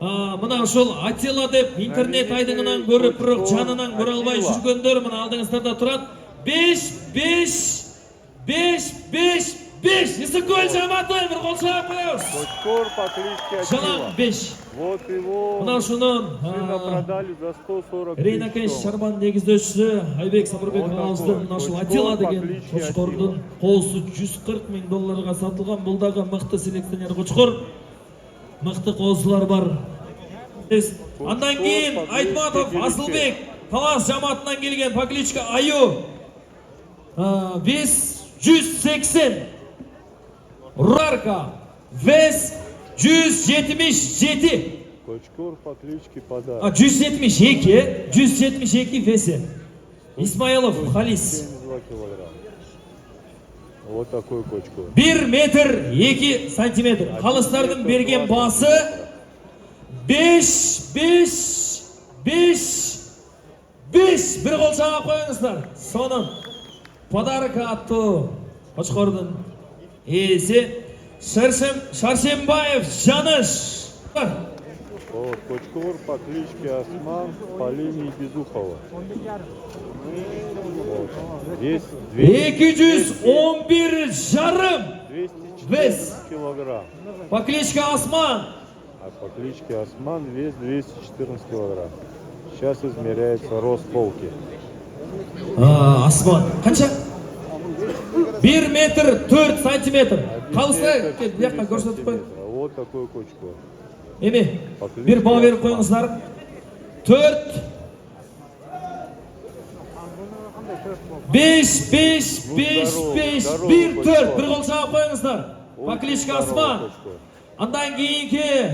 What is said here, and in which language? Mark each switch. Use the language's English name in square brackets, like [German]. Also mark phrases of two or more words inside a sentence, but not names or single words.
[Kyrgyz] Мына ушул Атила деп интернет айдыңынан көрүп, бирок жанынан көрө албай жүргөндөр мына алдыңыздарда турат. 5-5-5-5-5. Исыкөл жаматы бир кол чаап коебуз. [Russian] Кочкор по кличке Атила. [Kyrgyz] Жалаң 5. [Russian] Вот его [Kyrgyz] Мына ушунун [Russian] сына продали за 140 [Kyrgyz] Рейна Кеш Шарбан негиздөөчүсү Айбек Сабырбек агабыздын мына ушул Атила деген кочкордун коосу $140,000 сатылган. Бул дагы мыкты селекционер кочкор. Мыкты коосулар бар. Андан кийин Айтматов Асылбек Талас жамаатынан келген [Russian] по кличке Аю. Вес 180. Рарка. Вес 177. Кочкор по кличке Подарок. 172 весе. Исмаилов Халис. 72 килограмм. Вот такой кочкор. 1 метр 2 сантиметр. [Kyrgyz] Калыстардын берген басы 5. Бир кол чаап коюңуздар. Сонун Подарок аттуу кочкордун ээси Шаршембаев Жаныш. [Russian] Вот кочкор по кличке Осман по линии Безухова. Вот. Вес [Kyrgyz] 211 жарым. 214 килограмм. [Russian] По кличке Осман. А по кличке Осман вес 214 килограмм. Сейчас измеряется рост полки. [Kyrgyz] Осман. Канча? 1 метр 4 сантиметр. Калысы бияка көрсөтүп кой. [Russian] Вот такой кочкор. [Kyrgyz] Эми, бир баа берип коюңуздар. 4 5 1 4 бир кол чаап коюңуздар. [Russian] По кличке Осман. [Kyrgyz] Андан кийинки